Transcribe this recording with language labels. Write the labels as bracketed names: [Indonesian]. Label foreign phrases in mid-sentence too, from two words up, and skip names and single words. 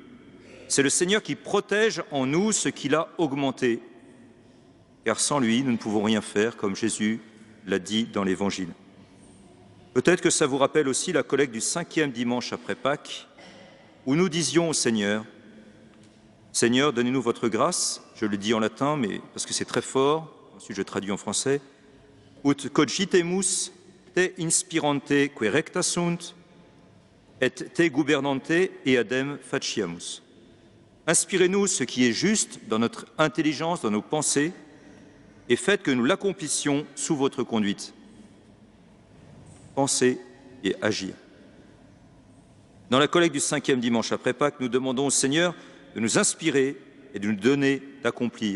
[French] C'est le Seigneur qui protège en nous ce qu'il a augmenté, car sans lui, nous ne pouvons rien faire, comme Jésus l'a dit dans l'Évangile. Peut-être que ça vous rappelle aussi la collecte du 5e dimanche après Pâques, où nous disions au Seigneur, « Seigneur, donnez-nous votre grâce », je le dis en latin, mais parce que c'est très fort, ensuite je traduis en français, « [Latin] Ut cogitemus te inspirante que recta sunt, et te gubernante eadem faciamus ». [French] Inspirez-nous ce qui est juste dans notre intelligence, dans nos pensées, et faites que nous l'accomplissions sous votre conduite. Penser et agir. Dans la collecte du 5e dimanche après Pâques, nous demandons au Seigneur de nous inspirer et de nous donner d'accomplir.